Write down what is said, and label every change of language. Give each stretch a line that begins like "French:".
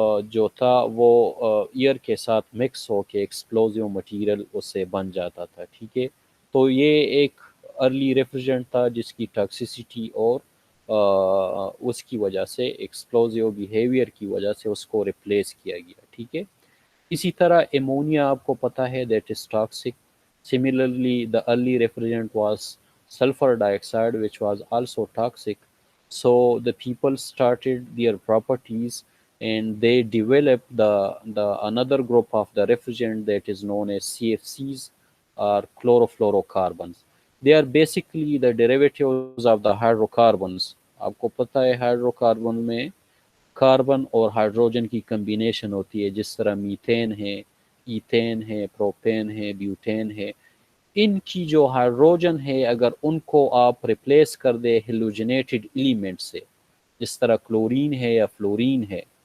Urdu: جو تھا وہ ایئر کے ساتھ مکس ہو کے ایکسپلوزیو مٹیریل اس سے بن جاتا تھا، ٹھیک ہے۔ تو یہ ایک ارلی ریفریجرنٹ تھا جس کی ٹاکسیسٹی اور اس کی وجہ سے ایکسپلوزیو بیہیویئر کی وجہ سے اس کو ریپلیس کیا گیا، ٹھیک ہے۔ اسی طرح ایمونیا آپ کو پتہ ہے
English: That is toxic. Similarly, the early refrigerant was sulfur dioxide, which was also toxic. So the people started their properties and they developed the another group of the refrigerant that is known as CFCs or chlorofluorocarbons. They are basically the derivatives of the hydrocarbons.
Urdu: آپ کو پتہ ہے hydro carbon میں carbon اور hydrogen کی combination ہوتی ہے، جس طرح میتھین ہے، ایتھین ہے، پروپین ہے، بیوٹین ہے۔ ان کی جو ہائیڈروجن ہے اگر ان کو آپ ریپلیس کر دے ہیلوجنیٹڈ ایلیمنٹ سے، جس طرح کلورین ہے یا فلورین ہے،